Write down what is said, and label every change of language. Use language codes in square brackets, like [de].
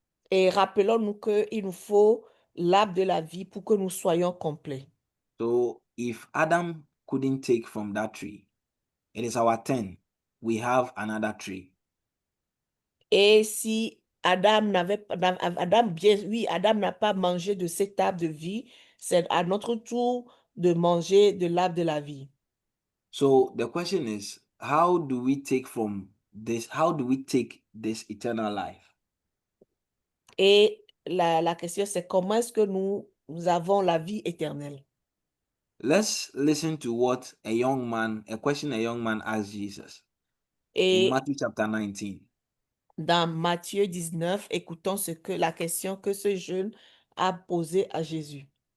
[fr] Et rappelons-nous qu'il nous faut l'arbre de la vie pour que nous soyons complets. [en] So if Adam couldn't take from that tree, it is our turn. We have another tree. [fr] Et si Adam Adam n'a pas mangé de cet arbre de vie, c'est à notre tour de manger de l'arbre de la vie. [en] So the question is, how do we take from this? How do we take this eternal life? [fr] Et la question, c'est comment est-ce que nous avons la vie éternelle? [en] Let's listen to what a question a young man asked Jesus in [fr] Et [en] Matthew chapter 19. [fr] dans Matthieu 19, écoutons la question que ce jeune a posée à Jésus.